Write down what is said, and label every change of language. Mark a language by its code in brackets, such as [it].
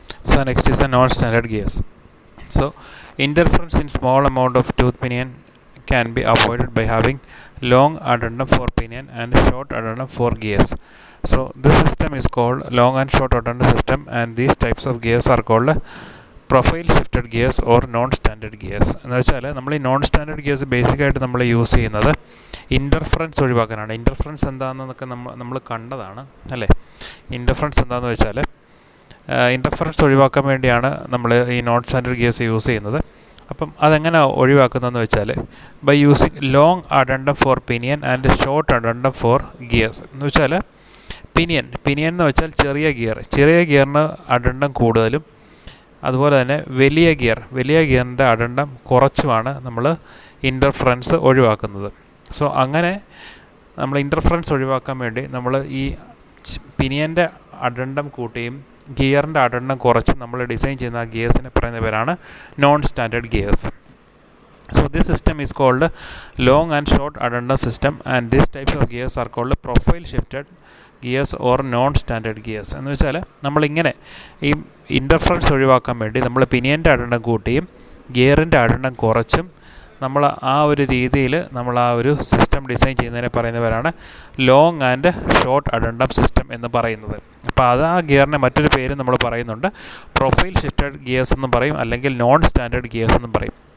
[en] So next is the non-standard gears. So interference in small amount of tooth pinion can be avoided by having long addendum for pinion and short addendum for gears. So this system is called long and short addendum system, and these types of gears are called profile shifted gears or non standard gears. [ml] എന്ന് വെച്ചാൽ നമ്മൾ ഈ non standard gears ബേസിക്കായിട്ട് നമ്മൾ use ചെയ്യുന്നത് interference ഒഴിവാക്കാനാണ്. Interference എന്താണെന്നൊക്കെ നമ്മൾ കണ്ടതാണ് അല്ലേ. ഇൻ്റർഫറൻസ് എന്താണെന്ന് വെച്ചാൽ ഇൻ്റർഫറൻസ് ഒഴിവാക്കാൻ വേണ്ടിയാണ് നമ്മൾ ഈ നോൺ സ്റ്റാൻഡേർഡ് ഗിയേഴ്സ് യൂസ് ചെയ്യുന്നത്. അപ്പം അതെങ്ങനെ ഒഴിവാക്കുന്നതെന്ന് വെച്ചാൽ [en] By using long addendum for pinion and short addendum for gears. [ml] എന്ന് വെച്ചാൽ പിനിയൻ എന്ന് വെച്ചാൽ ചെറിയ ഗിയറിന് അഡണ്ടം കൂടുതലും അതുപോലെ തന്നെ വലിയ ഗിയറിൻ്റെ അഡണ്ടം കുറച്ചുമാണ് നമ്മൾ ഇൻ്റർഫറൻസ് ഒഴിവാക്കുന്നത്. സോ അങ്ങനെ നമ്മൾ ഇൻ്റർഫറൻസ് ഒഴിവാക്കാൻ വേണ്ടി നമ്മൾ ഈ പിനിയൻ്റെ അഡണ്ടം കൂട്ടിയും ഗിയറിൻ്റെ അഡണ്ടം കുറച്ച് നമ്മൾ ഡിസൈൻ ചെയ്യുന്ന ആ ഗിയേഴ്സിനെ പറയുന്ന പേരാണ് non standard gears. [en] So this system is called long and short addendum system, and these types of gears are called profile shifted gears or non-standard gears. [ml] എന്ന് വെച്ചാൽ നമ്മളിങ്ങനെ ഈ ഇൻ്റർഫറൻസ് ഒഴിവാക്കാൻ വേണ്ടി നമ്മൾ പിനിയൻ്റെ അഡണ്ടം കൂട്ടിയും ഗിയറിൻ്റെ അഡണ്ടം കുറച്ചും നമ്മൾ ആ ഒരു രീതിയിൽ നമ്മൾ ആ ഒരു സിസ്റ്റം ഡിസൈൻ ചെയ്യുന്നതിനെ പറയുന്നവരാണ് ലോങ് ആൻഡ് ഷോർട്ട് അഡണ്ടം സിസ്റ്റം എന്ന് പറയുന്നത്. അപ്പോൾ അത് ആ ഗിയറിനെ മറ്റൊരു പേര് നമ്മൾ പറയുന്നുണ്ട്, പ്രൊഫൈൽ ഷിഫ്റ്റഡ് ഗിയേഴ്സ് എന്നും പറയും, അല്ലെങ്കിൽ നോൺ സ്റ്റാൻഡേർഡ് ഗിയേഴ്സ് എന്നും പറയും.